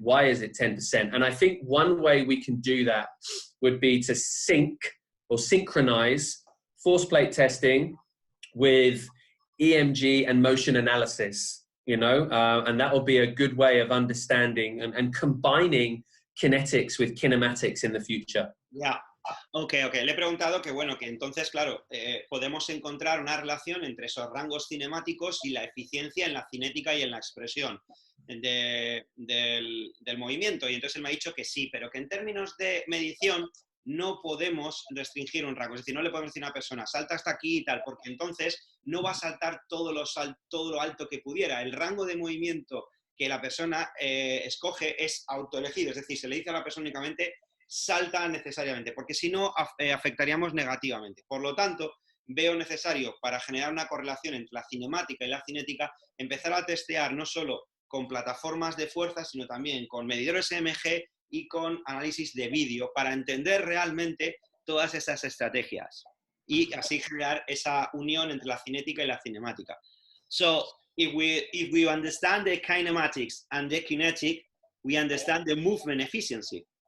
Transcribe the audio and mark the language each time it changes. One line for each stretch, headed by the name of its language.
English: Why is it 10%? And I think one way we can do that would be to sync or synchronize force plate testing with EMG and motion analysis, you know, and that will be a good way of understanding and combining kinetics with kinematics in the future. Yeah. Okay.
Spanish: Le he preguntado que, bueno, que entonces, claro, podemos encontrar una relación entre esos rangos cinemáticos y la eficiencia en la cinética y en la expresión del movimiento. Y entonces él me ha dicho que sí, pero que en términos de medición no podemos restringir un rango. Es decir, no le podemos decir a una persona, salta hasta aquí y tal, porque entonces no va a saltar todo lo alto que pudiera. El rango de movimiento que la persona escoge es autoelegido. Es decir, se le dice a la persona únicamente, salta necesariamente, porque si no afectaríamos negativamente. Por lo tanto, veo necesario, para generar una correlación entre la cinemática y la cinética, empezar a testear no solo con plataformas de fuerza, sino también con medidores EMG y con análisis de vídeo, para entender realmente todas esas estrategias y así generar esa unión entre la cinética y la cinemática.
English: So, if we understand the kinematics and the kinetic, we understand the movement efficiency.